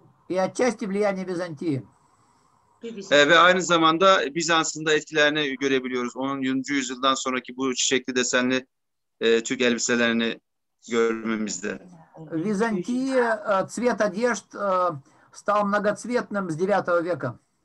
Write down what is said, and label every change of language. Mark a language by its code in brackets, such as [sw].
[ru] И отчасти влияние Византии. [tr] Ve aynı zamanda Bizans'ın da etkilerini görebiliyoruz. 10. yüzyıldan sonraki bu çiçekli desenli Türk elbiselerini görmemizde. [ru] В Византии цвет одежд стал многоцветным с IX века.